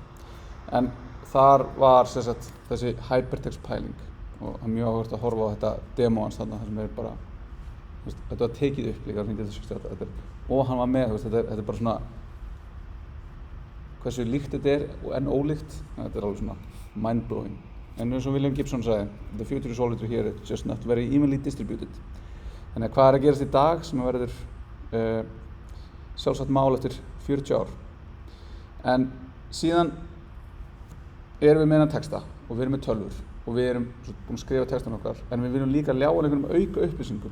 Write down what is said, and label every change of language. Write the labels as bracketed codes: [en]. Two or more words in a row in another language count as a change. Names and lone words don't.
[is] En þar var þessi Hypertext pæling og það er mjög áhugavert að horfa á þetta demo hans þarna þar sem bara þetta var tekið upp líka 1968 og hann var með, þetta er bara svona hversu líkt þetta en ólíkt, þetta alveg svona mind-blowing. En eins og William Gibson sagði, [en] the future is already here, it's just not very evenly distributed. [is] Þannig að hvað að gerast í dag sem verður sjálfsagt mál eftir 40 ár. En síðan erum við með hennar texta og við erum með tölvur og við erum búin að skrifa textan okkar en við viljum líka ljá einhverjum auka upplýsingum.